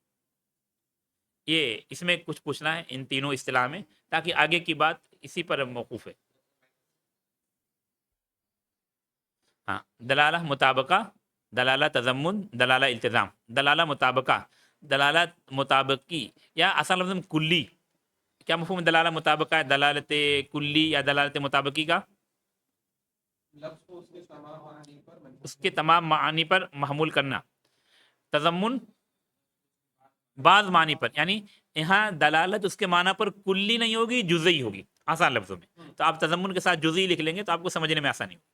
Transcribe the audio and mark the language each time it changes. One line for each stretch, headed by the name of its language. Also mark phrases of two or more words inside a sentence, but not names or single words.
Urdu: یہ اس میں کچھ پوچھنا ہے ان تینوں اصطلاح میں تاکہ آگے کی بات اسی پر موقوف ہے. ہاں، دلالہ مطابقہ، دلالہ تضمن، دلالہ التزام. دلالہ مطابقہ، دلالت مطابقی یا اصل لفظ میں کلی. کیا مفہوم دلالہ مطابقہ ہے؟ دلالت کلی یا دلالت مطابقی کا؟ لفظ کو اس کے تمام معنی پر اس کے تمام معانی پر محمول کرنا. تضمن بعض معنی پر، یعنی یہاں دلالت اس کے معنی پر کلی نہیں ہوگی، جزئی ہوگی آسان لفظوں میں. تو آپ تضمن کے ساتھ جزئی لکھ لیں گے تو آپ کو سمجھنے میں آسانی ہوگی.